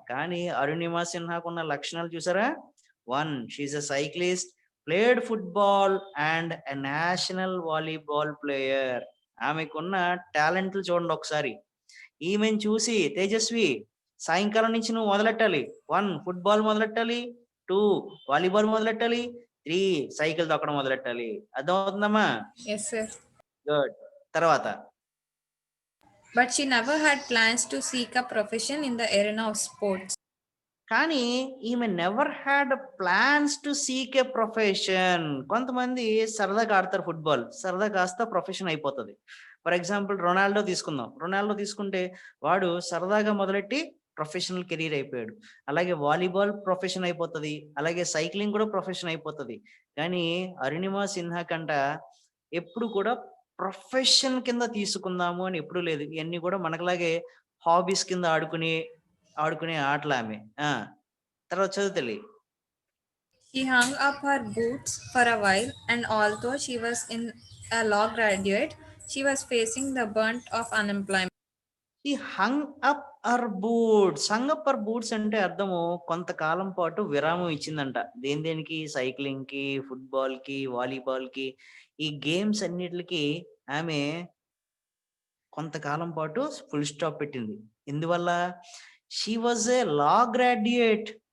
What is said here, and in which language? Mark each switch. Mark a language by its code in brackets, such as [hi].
[te] కానీ అరుణిమ సిన్హాకు ఉన్న లక్షణాలు చూసారా? [en] She a cyclist, played football and a national volleyball player. [te] ఆమెకున్న టాలెంట్లు చూడండి ఒకసారి. ఈమెను చూసి తేజస్వి, సాయంకాలం నుంచి నువ్వు మొదలెట్టాలి. 1 ఫుట్బాల్ మొదలెట్టాలి, 2 వాలీబాల్ మొదలెట్టాలి, 3 సైకిల్ తొక్కడం మొదలెట్టాలి. అర్థమవుతుందమ్మా? [en] Yes, sir. [te] గుడ్. తర్వాత [en] But she never had plans to seek a profession in the arena of sports. [te] కానీ ఈమె [en] Never had plans to seek a profession. [te] కొంతమంది సరదాగా ఆడతారు ఫుట్బాల్, సరదా కాస్త ప్రొఫెషన్ అయిపోతుంది. ఫర్ ఎగ్జాంపుల్ రొనాల్డో తీసుకుందాం. రొనాల్డో తీసుకుంటే వాడు సరదాగా మొదలెట్టి ప్రొఫెషనల్ కెరీర్ అయిపోయాడు. అలాగే వాలీబాల్ ప్రొఫెషన్ అయిపోతుంది, అలాగే సైక్లింగ్ కూడా ప్రొఫెషన్ అయిపోతుంది. కానీ అరుణిమ సిన్హా కంట ఎప్పుడు కూడా ప్రొఫెషన్ కింద తీసుకుందాము అని ఎప్పుడు లేదు. ఇవన్నీ కూడా మనకులాగే హాబీస్ కింద ఆడుకునే ఆటలు ఆమె. తర్వాత చదువు తల్లి. [en] She hung up her boots for a while, and although she was in a law graduate, she was facing the brunt of unemployment. ఈ hung up her boots. Hung up her boots [te] అంటే అర్థము కొంతకాలం పాటు విరామం ఇచ్చిందంట. దేనికి? సైక్లింగ్ కి, ఫుట్బాల్ కి, volleyball కి, ఈ గేమ్స్ అన్నిటికి ఆమె కొంతకాలం పాటు ఫుల్ స్టాప్ పెట్టింది. [en] ఎందువల్ల? She was a law graduate.